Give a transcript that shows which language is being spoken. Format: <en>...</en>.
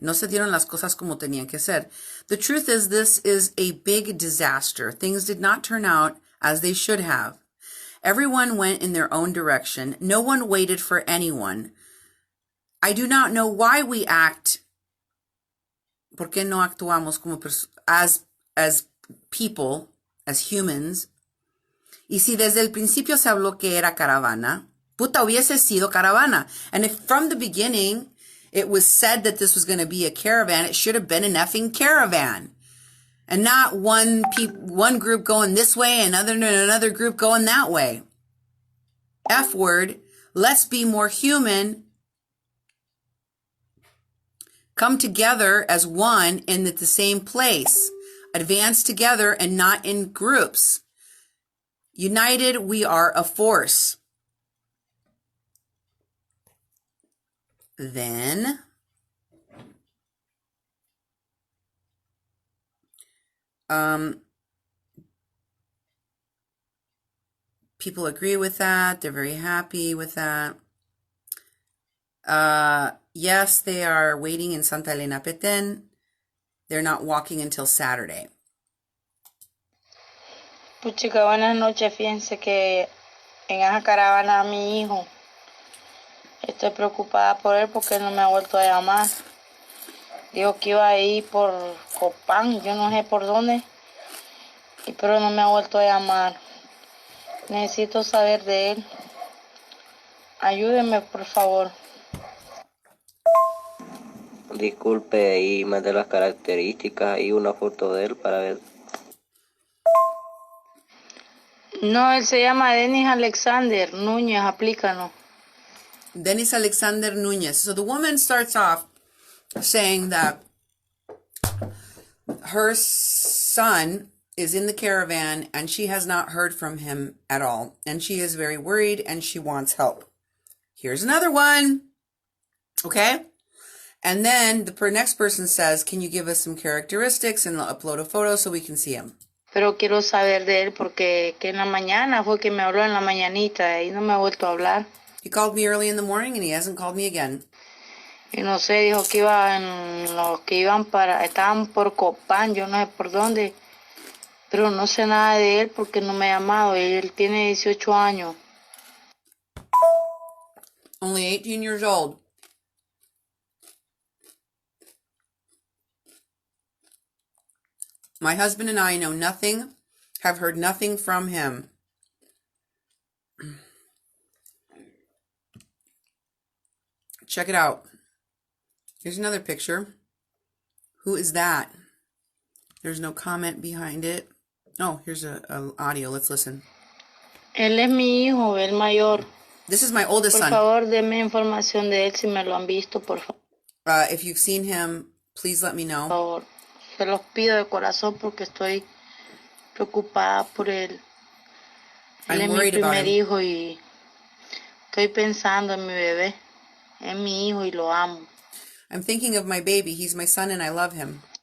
<es>No se dieron las cosas como tenían que ser.</es> <en>The truth is this is a big disaster. Things did not turn out as they should have. Everyone went in their own direction. No one waited for anyone. I do not know why we act.</en> <es>¿Por qué no actuamos como</es> <en>as people, as humans?</en> <es>Y si desde el principio se habló que era caravana, puta hubiese sido caravana.</es> <en>And if from the beginning it was said that this was going to be a caravan, it should have been an effing caravan. And not one group going this way and another group going that way. F word, let's be more human. Come together as one in the same place. Advance together and not in groups. United, we are a force. Then people agree with that. They're very happy with that. Yes, they are waiting in Santa Elena Petén. They're not walking until Saturday.</en> <es>Pues chica, buenas noches. Fíjense que en esa caravana a mi hijo, estoy preocupada por él porque él no me ha vuelto a llamar. Dijo que iba a ir por Copán, yo no sé por dónde, pero no me ha vuelto a llamar. Necesito saber de él. Ayúdenme, por favor. Disculpe y mande las características y una foto de él para ver. No, él se llama Denis Alexander Núñez, aplícanos. Denis Alexander Núñez.</es> <en>So the woman starts off saying that her son is in the caravan and she has not heard from him at all. And she is very worried and she wants help. Here's another one. Okay? And then the next person says, can you give us some characteristics and upload a photo so we can see him?</en> <es>Pero quiero saber de él porque que en la mañana fue que me habló en la mañanita y no me ha vuelto a hablar.</es> <en>He called me early in the morning and he hasn't called me again.</en> <es>Y no sé, dijo que los que estaban por Copán, yo no sé por dónde. Pero no sé nada de él porque no me ha llamado. Él tiene 18 años.</es> <en>Only 18 years old. My husband and I know nothing, have heard nothing from him. Check it out. Here's another picture. Who is that? There's no comment behind it. Oh, here's a audio. Let's listen.</en> <es>Él es mi hijo, el mayor.</es> <en>This is my oldest</en> <es>Por</es> <en>son.</en> <es>favor, denme información de él si me lo han visto, por favor.</es> <en>If you've seen him, please let me know.</en> <es>Por favor. Se los pido de corazón porque estoy preocupada por él. Él es mi primer hijo y estoy pensando en mi bebé. Es mi hijo y lo amo.</es> <en>I'm thinking of my baby. He's my son and I love him.</en>